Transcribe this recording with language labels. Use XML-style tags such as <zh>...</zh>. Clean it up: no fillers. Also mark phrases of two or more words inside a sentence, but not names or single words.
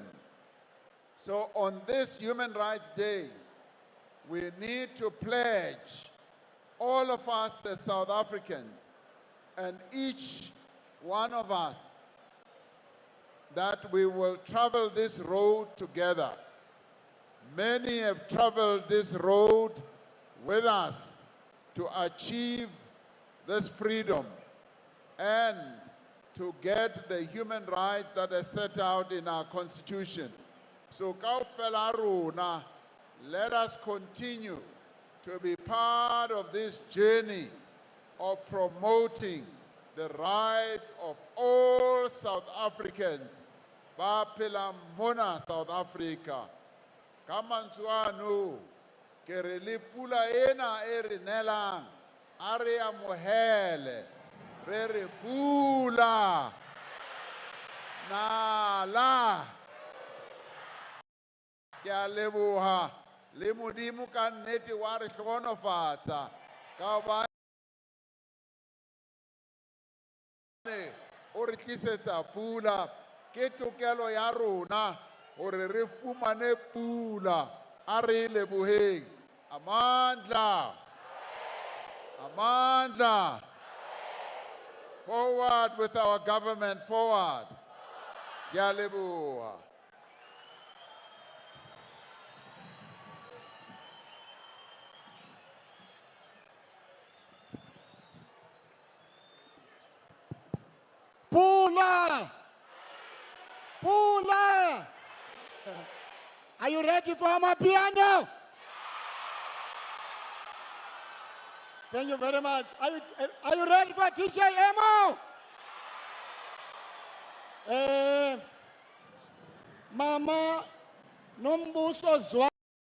<en>So on this Human Rights Day, we need to pledge, all of us as South Africans, and each one of us, that we will travel this road together. Many have traveled this road with us to achieve this freedom and to get the human rights that are set out in our Constitution.</en> <st>So kaofela rona,</st> <en>let us continue to be part of this journey of promoting the rights of all South Africans</en> <st>ba phela mona</st> <en>South Africa.</en> <st>Ka mantswe ano, ke re le pula ena e re nelang, a re amohele, re re pula nala. Ke a leboha le Modimo ka nnete wa re hlohonolofatsa ka hobane o re tlisetsa pula. Ke tokelo ya rona hore re fumane pula. A re leboheng. Amandla. Amandla.</st> <en>Forward with our government, forward.</en> <st>Ke a leboha. Pula! Pula!</st> <en>Are you ready for my piano? Thank you very much. Are you ready for DJ Emo? Mama Nombuso Zwa.</en>